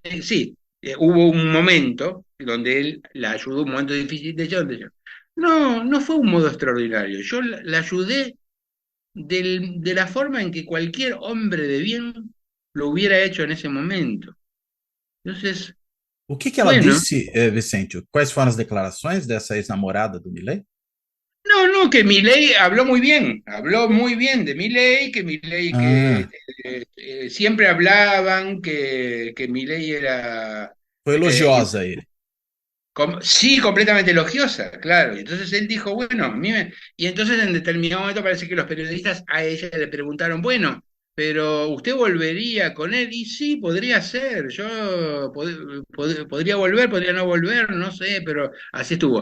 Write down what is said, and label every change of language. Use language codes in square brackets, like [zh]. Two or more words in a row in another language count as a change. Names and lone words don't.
[es] Sí, hubo un momento donde él la ayudó, un momento difícil de ella, donde no, no fue un modo extraordinario. Yo la ayudé de la forma en que cualquier hombre de bien lo hubiera hecho en ese momento. Entonces, [pt] O que ela [es] bueno, [pt] disse, Vicente? Quais foram as declarações dessa ex-namorada do Milei? [es] No, no, que Milei habló muy bien de Milei, que Milei que Ah, siempre hablaban que Milei era [pt] foi eh, elogiosa a ele. [es] sí, completamente elogiosa, claro. Y entonces él dijo, bueno, y entonces en determinado momento parece que los periodistas a ella le preguntaron, bueno, pero ¿usted volvería con él? Y sí, podría ser, yo podría volver, podría no volver, no sé, pero así estuvo.